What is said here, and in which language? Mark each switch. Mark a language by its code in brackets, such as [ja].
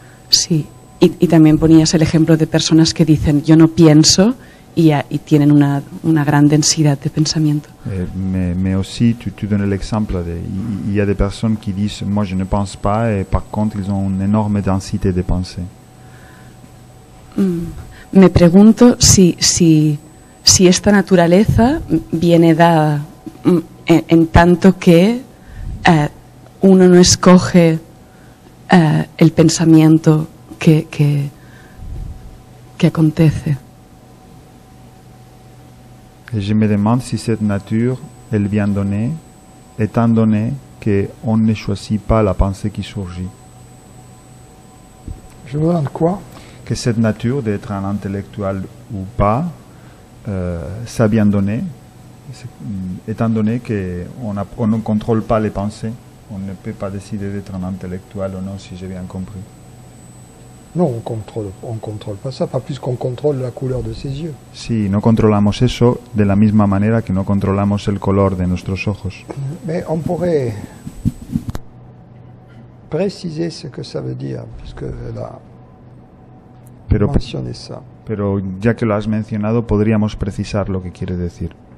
[es] Sí, y también ponías el ejemplo de personas que dicen yo no pienso y tienen una gran densidad de pensamiento. [fr] Mais aussi, tu donnes l'exemple, il y a des personnes qui disent moi je ne pense pas et par contre ils ont une énorme densité de pensée. [es] Me pregunto si esta naturaleza viene dada en tanto que uno no escoge el pensamiento que acontece. [fr] Et je me demande si cette nature, elle vient donnée, étant donné qu'on ne choisit pas la pensée qui surgit. Je me demande quoi? Que cette nature d'être un intellectuel ou pas, ça vient donné, étant donné qu'on ne contrôle pas les pensées. On ne peut pas décider d'être un intellectuel ou non, si j'ai bien compris. Non, on contrôle pas ça, pas plus qu'on contrôle la couleur de ses yeux. [es] Sí, no controlamos eso de la misma manera que no controlamos el color de nuestros ojos. [fr] Mais on pourrait préciser ce que ça veut dire, puisque là, mentionné ça. [es] Pero ya que lo has mencionado, podríamos precisar lo que quiere decir.